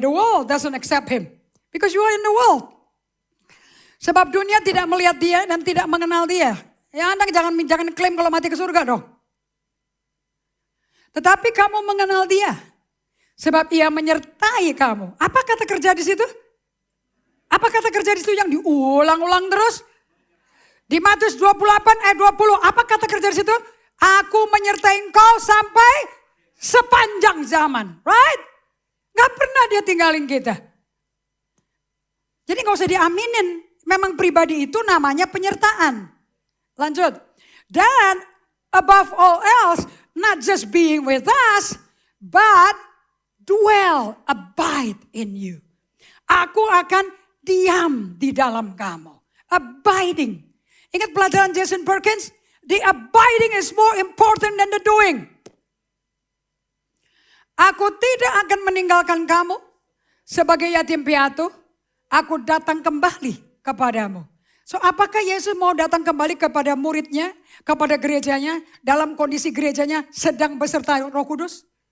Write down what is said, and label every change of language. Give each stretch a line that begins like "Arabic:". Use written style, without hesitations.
English: The world doesn't accept him. Because you are in the world.
Indonesian: Sebab dunia tidak melihat dia dan tidak mengenal dia. Ya Anda jangan klaim kalau mati ke surga dong. Tetapi kamu mengenal dia. Sebab ia menyertai kamu. Apa kata kerja di situ? Apa kata kerja di situ yang diulang-ulang terus? Di Matius 28 ayat 20, apa kata kerja di situ? Aku menyertai engkau sampai sepanjang zaman. Right? Gak pernah dia tinggalin kita. Jadi gak usah diaminin. Memang pribadi itu namanya penyertaan. Lanjut.
English: Dan above all else, not just being with us, but dwell, abide in you.
Indonesian: Aku akan diam di dalam kamu. Abiding. Ingat pelajaran Jason Perkins?
English: The abiding is more important than the doing.
Indonesian: Aku tidak akan meninggalkan kamu sebagai yatim piatu. Aku datang kembali kepadamu. So apakah Yesus mau datang kembali kepada muridnya, kepada gerejanya, dalam kondisi gerejanya sedang beserta Roh Kudus?